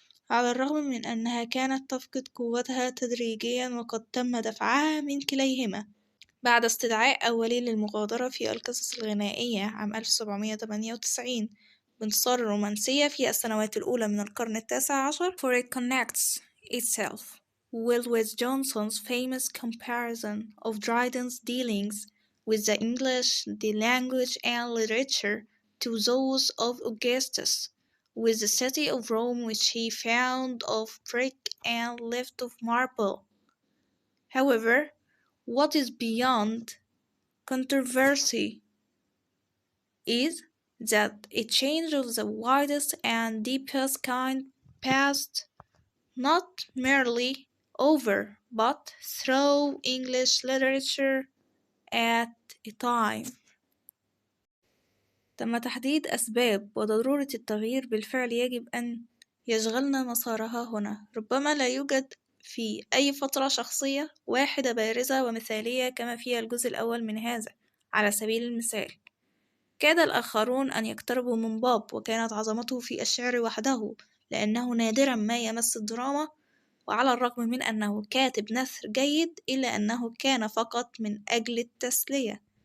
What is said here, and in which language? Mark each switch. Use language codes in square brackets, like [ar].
[ar] على الرغم من أنها كانت تفقد قوتها تدريجيا وقد تم دفعها من كليهما بعد استدعاء أولي للمغادرة في القصص الغنائية عام 1798 بانتصار الرومانسية في السنوات الأولى من القرن التاسع عشر. [en] For it connects itself well with Johnson's famous comparison of Dryden's dealings with the English, the language and literature, to those of Augustus, with the city of Rome which he found of brick and left of marble. However, what is beyond controversy is that a change of the widest and deepest kind passed not merely over but through English literature at a time. [ar] تم تحديد أسباب وضرورة التغيير بالفعل يجب أن يشغلنا مسارها هنا. ربما لا يوجد في أي فترة شخصية واحدة بارزة ومثالية كما في الجزء الأول من هذا. على سبيل المثال، كاد الآخرون أن يقتربوا من باب وكانت عظمته في الشعر وحده لأنه نادرا ما يمس الدراما، وعلى الرغم من أنه كاتب نثر جيد إلا أنه كان فقط من أجل التسلية.